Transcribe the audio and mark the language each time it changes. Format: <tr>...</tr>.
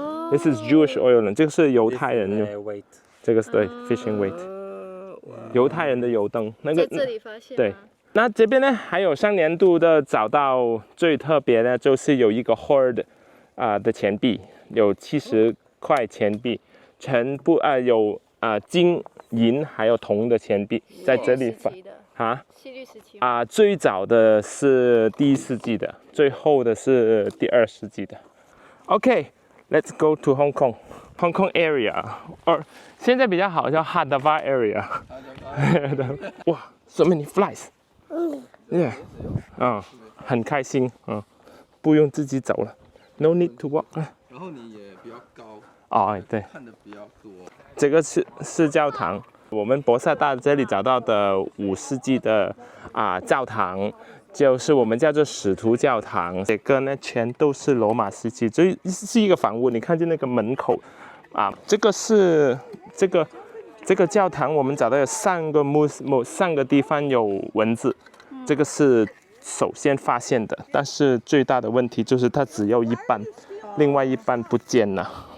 <en>This is Jewish oil lamp.</en> <zh>这个是犹太人用，这个是对</zh> <en>fishing weight。</en> <zh>犹太人的油灯，那个在这里发现。对。那这边呢，还有上年度的找到最特别的，就是有一个 hoard 的钱币，有70块钱币，全部有金银还有铜的钱币在这里西律时期最早的是第1世纪的，最后的是第2世纪的。</zh> <en>OK，let's go to Hong Kong area，</en> <zh>现在比较好叫</zh> <en>Hadava area。哇 ，so many flies。Yeah，</en> <zh>很开心，不用自己走了</zh> <en>，no need to walk。</en> <zh>然后你也比较高。对，看的比较多。这个是教堂，我们博萨大这里找到的5世纪的教堂，就是我们叫做使徒教堂。这个呢全都是罗马时期，这是一个房屋，你看见那个门口这个是这个教堂，我们找到有3个地方有文字，这个是首先发现的，但是最大的问题就是它只有一半，另外一半不见了。</zh>